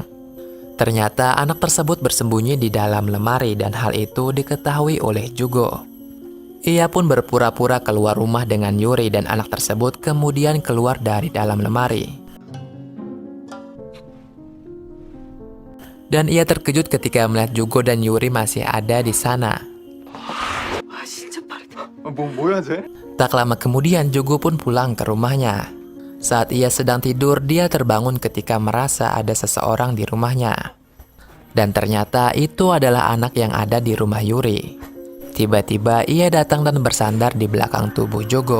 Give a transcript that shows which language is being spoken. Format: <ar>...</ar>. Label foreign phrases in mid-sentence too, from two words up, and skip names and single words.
<id>Ternyata anak tersebut bersembunyi di dalam lemari dan hal itu diketahui oleh Jugo. Ia pun berpura-pura keluar rumah dengan Yuri dan anak tersebut kemudian keluar dari dalam lemari. Dan ia terkejut ketika melihat Jugo dan Yuri masih ada di sana.</id> <ko>와 진짜 빠르다. 뭐야 쟤?</ko> <id>Tak lama kemudian Jugo pun pulang ke rumahnya. Saat ia sedang tidur, dia terbangun ketika merasa ada seseorang di rumahnya. Dan ternyata itu adalah anak yang ada di rumah Yuri. Tiba-tiba ia datang dan bersandar di belakang tubuh Jugo.</id>